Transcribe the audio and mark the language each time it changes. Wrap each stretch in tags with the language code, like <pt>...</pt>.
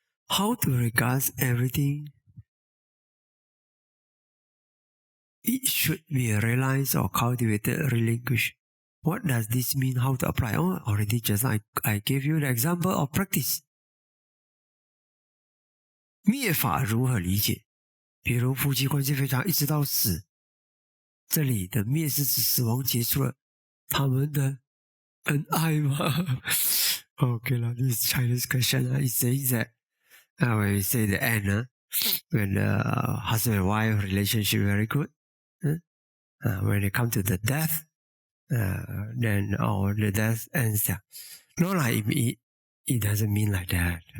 <en>How to regard everything? It should be realized or cultivated, relinquished. What does this mean? How to apply? Oh, already just I gave you the example of practice.</en> <zh>灭法如何理解？比如夫妻关系非常一直到死，这里的灭是指死亡结束了他们的恩爱吗？</zh> <en>Okay, this Chinese question. It says that when we say the end, when the husband and wife relationship very good, when they come to the death, then the death ends. No, it doesn't mean like that.</en>